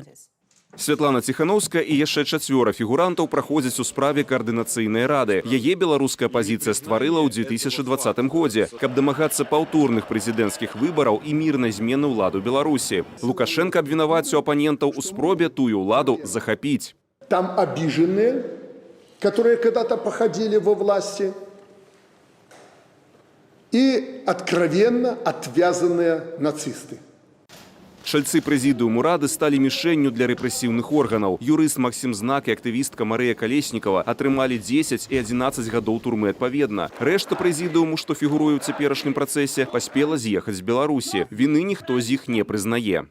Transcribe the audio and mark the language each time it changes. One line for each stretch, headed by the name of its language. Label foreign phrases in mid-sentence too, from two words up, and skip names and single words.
Belarusian: Святлана Ціханаўская і яшчэ 4 фігурантаў праходзяць у справе Каардынацыйнай рады. Яе беларуская апазіцыя стварыла ў 2020 годзе, каб дамагацца паўторных прэзідэнцкіх выбараў і мірнай змены ўлады ў Беларусі. Лукашенко абвінаваціў апанентаў у спробе тую ўладу захапіць.
Russian: Там обиженные, которые когда-то походили во власти, и откровенно отвязанные нацисты.
Belarusian: Шальцы прэзідыуму рады сталі мішэнню для рэпрэсіўных органаў. Юрыст Максім Знак і актывістка Марыя Калеснікава атрымалі 10 і 11 гадоў турмы адпаведна. Рэшта прэзідыуму, што фігуруе ў цяперашнім працэсе, паспела з'ехаць з Беларусі. Віны ніхто з іх не прызнае.